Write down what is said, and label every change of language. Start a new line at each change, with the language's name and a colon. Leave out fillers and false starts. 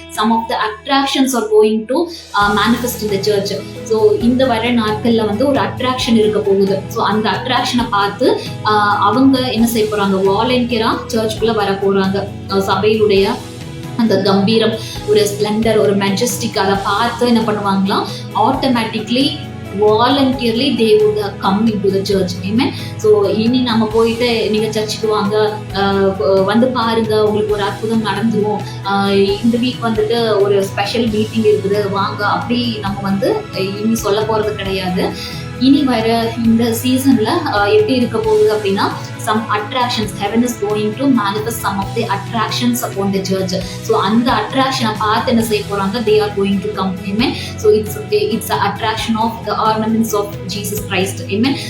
English: Some of the attractions are going to manifest in the church.
Tamil: So இந்த வர நாட்கள்ல வந்து ஒரு அட்ராக்ஷன் இருக்க போகுது. ஸோ அந்த அட்ராக்ஷனை பார்த்து அவங்க என்ன செய்ய போறாங்க, வாலண்டியரா சர்ச்சுக்குள்ள வர போறாங்க. சபையிலுடைய அந்த கம்பீரம், ஒரு ஸ்பிளண்டர், ஒரு மெஜஸ்டிக் அதை பார்த்து என்ன பண்ணுவாங்களாம், automatically
English: voluntarily they would come into the church. Amen.
Tamil: So இனி நம்ம போயிட்டு நீங்க சர்ச்சுக்கு வாங்க, வந்து பாருங்க, உங்களுக்கு ஒரு அற்புதம் நடந்துரும், இந்த வீக் வந்துட்டு ஒரு ஸ்பெஷல் மீட்டிங் இருக்குது வாங்க, அப்படி நம்ம வந்து இனி சொல்ல போறது கிடையாது. இனி வர இந்த சீசன்ல எப்படி இருக்க போகுது அப்படின்னா,
English: some attractions, heaven is going to manifest some of the attractions upon the church. So
Tamil: அந்த attraction பார்த்து என்ன செய்ய போறாங்க,
English: they are going to come. Amen. So it's the attraction of the ornaments of Jesus Christ. Amen.